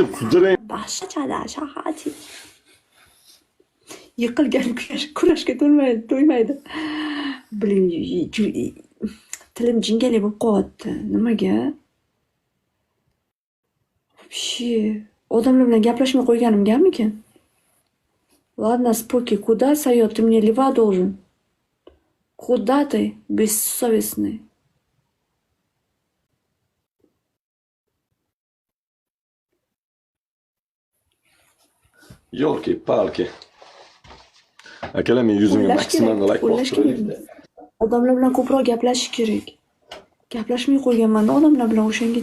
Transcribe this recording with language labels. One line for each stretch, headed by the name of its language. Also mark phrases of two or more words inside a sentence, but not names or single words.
Uzbek: Boshqacha-da Shahati. Yiqilgan kurashga to'ymaydi. Biling, tilim jingalak bo'lib qolyapti. Nimaga? Odamlar bilan gaplashmay qo'yganimgamikin?
Russian: Ладно, споки, куда Сайот? Ты мне лева должен. Куда ты, бессовестный? Ёлки-палки.
Uzbek: Akalar men yuzimga maksimum like bostiraylik. Odamlar bilan ko'proq gaplashish kerak. Gaplashmay qo'yganman-da odamlar bilan o'shanga